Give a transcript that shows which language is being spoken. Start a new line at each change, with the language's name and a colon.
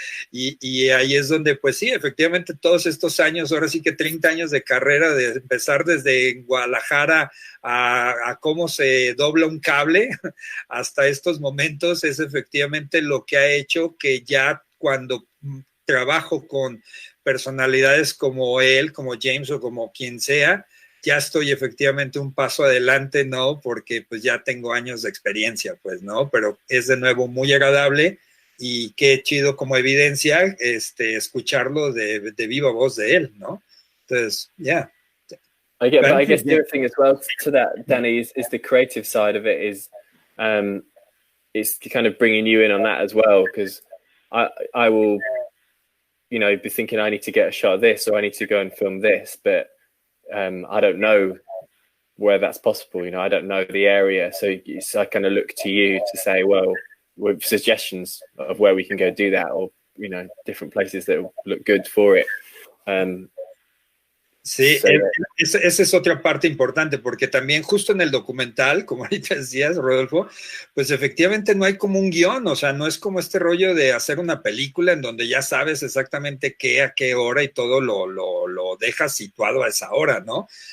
Spanish: Y ahí es donde, pues sí, efectivamente, todos estos años, ahora sí que 30 años de carrera, de empezar desde Guadalajara a cómo se dobla un cable hasta estos momentos, es efectivamente lo que ha hecho que ya cuando trabajo con personalidades como él, como James o como quien sea, ya estoy efectivamente un paso adelante, ¿no? Porque pues ya tengo años de experiencia, pues, ¿no? Pero es de nuevo muy agradable y qué chido como evidencia escucharlo de viva voz de él, ¿no? Entonces, yeah.
English: I guess the other thing as well to that, Danny, is the creative side of it is kind of bringing you in on that as well, because I will, you know, be thinking I need to get a shot of this or I need to go and film this, but I don't know where that's possible. You know, I don't know the area, so I kind of look to you to say, well, with suggestions of where we can go do that, or you know, different places that will look good for it.
Spanish: Sí, esa es otra parte importante, porque también justo en el documental, como ahorita decías, Rodolfo, pues efectivamente no hay como un guión, o sea, no es como este rollo de hacer una película en donde ya sabes exactamente qué, a qué hora y todo lo dejas situado a esa hora, ¿no?